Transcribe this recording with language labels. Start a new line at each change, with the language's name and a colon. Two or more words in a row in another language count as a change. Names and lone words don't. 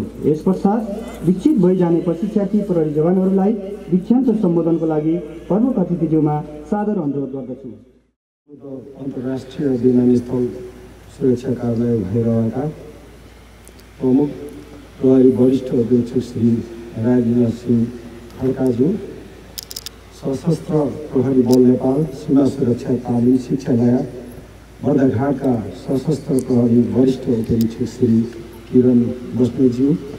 Nepali: यस पश्चात विकसित भइजाने प्रशिक्षार्थी प्रहरी जवानहरूलाई दीक्षान्त सम्बोधनको लागि प्रमुख अतिथिज्यूमा सादर अनुरोध गर्दछु। अन्तर्राष्ट्रिय विमानस्थल सुरक्षा कार्यालय भइरहेका प्रमुख प्रहरी वरिष्ठ अध्यक्ष श्री राजेन्द्र सिंह खड्काज्यू, सशस्त्र प्रहरी बल नेपाल सीमा सुरक्षा तालिम शिक्षालय बर्दाघाटका सशस्त्र प्रहरी वरिष्ठ उपरीक्षक श्री किरण बस्नेतज्यू,